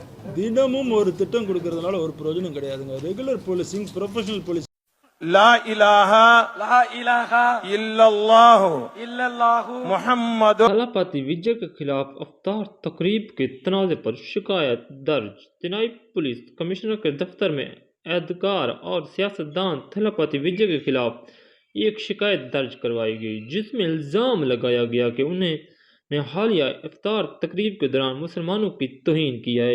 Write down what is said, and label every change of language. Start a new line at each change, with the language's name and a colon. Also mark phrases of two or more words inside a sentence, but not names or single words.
Tamil: தினமும் ஒரு திட்டம் கொடுக்கறதுனால ஒரு பிரயோஜனம் கிடையாதுங்க.
English: Regular policing, professional police.
Arabic: لا إله لا إله إلا الله إلا الله محمد.
Urdu: تھلاپتی وجے کے خلاف افطار تقریب کے تنازع پر شکایت درج. نائب پولیس کمشنر کے دفتر میں اہلکار اور سیاستدان تھلاپتی وجے کے خلاف ایک شکایت درج کروائی گئی، جس میں الزام لگایا گیا کہ انہوں نے حالیہ افطار تقریب کے دوران مسلمانوں کی توہین کی ہے.